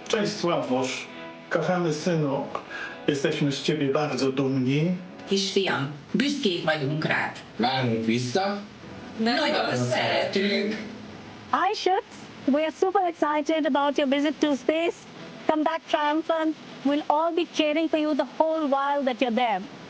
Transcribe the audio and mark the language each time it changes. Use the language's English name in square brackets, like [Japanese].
[Polish] Cześć Sławosz, kochany synu, jesteśmy z ciebie bardzo dumni. [Hungarian] Kisfiam, büszkék vagyunk rád. Várunk vissza. Nagyon szeretünk. [English] Hi, Shooks. We're super excited about your visit to space. Come back triumphant. We'll all be cheering for you the whole while that you're there.